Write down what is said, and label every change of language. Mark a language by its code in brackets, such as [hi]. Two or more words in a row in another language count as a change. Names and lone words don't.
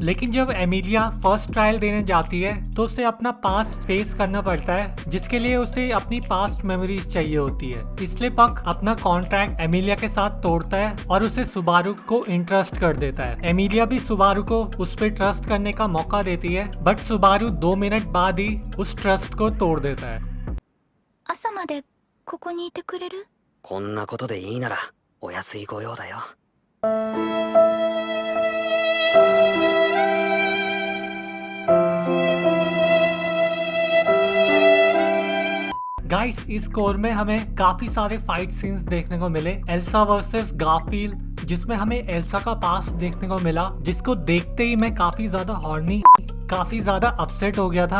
[hi] लेकिन जब एमिलिया फर्स्ट ट्रायल देने जाती है तो उसे अपना पास्ट फेस करना पड़ता है, जिसके लिए उसे अपनी पास्ट मेमोरीज पीस चाहिए होती है। इसलिए पक अपना कॉन्ट्रैक्ट एमिलिया के साथ तोड़ता है और उसे सुबारू को इंट्रस्ट कर देता है। एमिलिया भी सुबारू को उस पर ट्रस्ट करने का मौका देती है, बट सुबारू 2 मिनट बाद ही उस ट्रस्ट को तोड़ देता है। [ja] 朝までここにいてくれる？こんなことでいいならお安い御用だよ。 [hi] गाइस, इस कोर में हमें काफी सारे फाइट सीन्स देखने को मिले। एल्सा वर्सेस गारफील्ड, जिसमें हमें एल्सा का पास्ट देखने को मिला, जिसको देखते ही मैं काफी ज्यादा अपसेट हो गया था।